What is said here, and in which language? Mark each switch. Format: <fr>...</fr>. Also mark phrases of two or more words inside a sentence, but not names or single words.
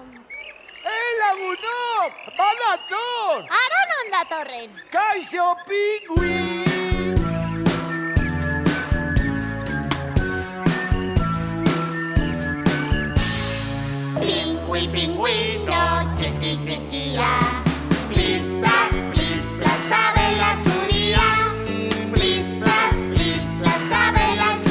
<eu>Lagunok, badator! Aron ondatorren. Kaixo, pingui! Pingüino txikia, plis, plas, sabela zuria. Plis, plas, sabela</eu>